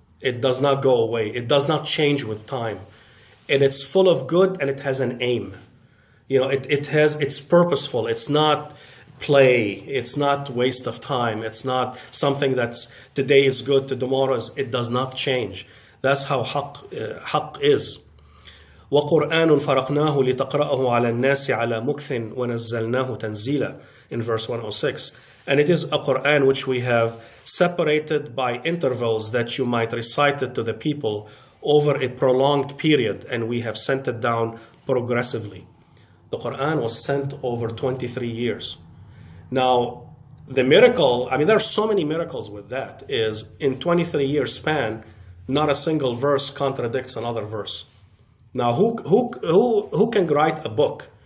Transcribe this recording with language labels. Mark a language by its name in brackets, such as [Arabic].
[English] It does not go away. It does not change with time. And it's full of good, and it has an aim. It's purposeful. It's not play. It's not waste of time. It's not something that's today is good, tomorrow it does not change. That's how haq is. [Arabic] وَقُرْآنٌ فَرَقْنَاهُ لِتَقْرَأَهُ عَلَى النَّاسِ عَلَى مُكْثٍ وَنَزَّلْنَاهُ تَنزِيلًا, [English] in verse 106. And it is a Quran which we have separated by intervals, that you might recite it to the people over a prolonged period, and we have sent it down progressively. The Quran was sent over 23 years. Now, the miracle, there are so many miracles with that, is in 23 years span, not a single verse contradicts another verse. Now, who can write a book?